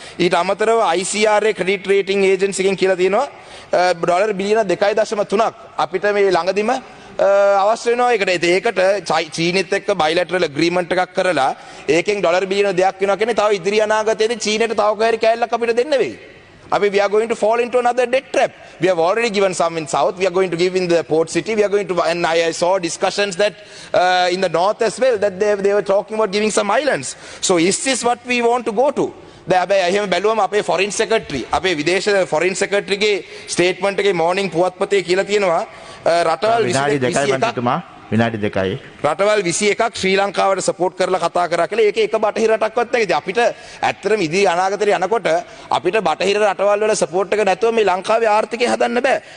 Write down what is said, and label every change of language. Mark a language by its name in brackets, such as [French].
[Sinhala] ඊට අමතරව ICRA credit rating agency එකෙන් කියලා තියෙනවා ඩොලර් බිලියන 2.3ක් අපිට මේ ළඟදිම අවශ්‍ය වෙනවා ඒකට. ඒකට චීනෙත් එක්ක බයිලැටරල් ඇග්‍රීමන්ට් එකක් කරලා ඒකෙන් ඩොලර් බිලියන දෙයක් වෙනවා කියන්නේ තව ඉදිරි අනාගතයේදී චීනෙට තව කොහරි කෑල්ලක් අපිට දෙන්න වෙයි. [English] We are going to fall into another debt trap. We have already given some in south. We are going to give in the port city. We are going to, and I saw discussions that in the north as well, that they were talking about giving some islands. So is this what we want to go to? [Sinhala] එහෙම බැලුවම අපේ foreign secretary අපේ විදේශ foreign සෙක්‍රටරිගේ statement එකේ morning පුවත්පතේ කියලා තියෙනවා රටවල් විනාඩි 2යි මන්ත්‍රීතුමා විනාඩි 2යි රටවල් 21ක් ශ්‍රී ලංකාවට සපෝට් කරලා කතා කරා කියලා ඒකේ එක බටහිර රටක්වත් නැහැ. ඉතින් අපිට ඇත්තටම ඉදිරි අනාගතේ යනකොට අපිට බටහිර රටවල් වල සපෝට් එක නැතුව මේ ලංකාවේ ආර්ථිකය හදන්න බෑ.